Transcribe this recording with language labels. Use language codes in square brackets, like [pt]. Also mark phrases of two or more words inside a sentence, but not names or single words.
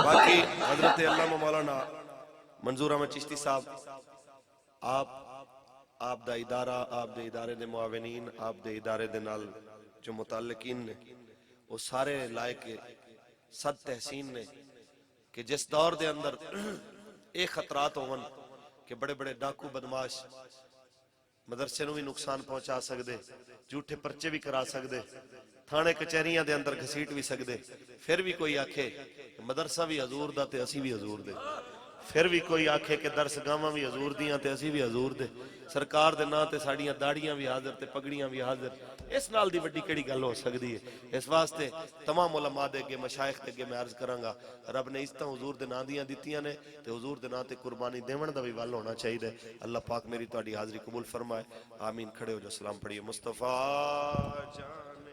[pa] باقی حضرت علامہ مولانا منظور احمد چشتی صاحب آپ دا ادارہ آپ دے ادارے دے معاونین آپ دے ادارے دے نال جو متعلقین نے وہ سارے لائق صد تحسین نے کہ جس دور دے اندر ایک خطرات ہون کہ بڑے بڑے ڈاکو بدماش مدرسے نو بھی نقصان پہنچا سکدے جھوٹے پرچے بھی کرا سکدے تھانے کچہریاں دے اندر گھسیٹ بھی سکدے پھر بھی کوئی آکھے کہ مدرسہ بھی حضور دا تے اسی بھی حضور دے پھر بھی کوئی آکھے کہ درس گاواں بھی حضور دیاں تے اسی بھی حضور دے سرکار دے نا تے ساڑیاں داڑیاں بھی حاضر تے پگڑیاں بھی حاضر اس نال دی وڈی کیڑی گل ہو سکدی ہے اس واسطے تمام علماء دے اگے مشائخ دے اگے میں عرض کراں گا رب نے عزتاں حضور دے نام دیاں دتیاں نے تے حضور دے نام تے قربانی دیون دا بھی ول ہونا چاہیے اللہ پاک میری تہاڈی حاضری قبول فرمائے آمین کھڑے ہو جو سلام پڑھیے مصطفیٰ جان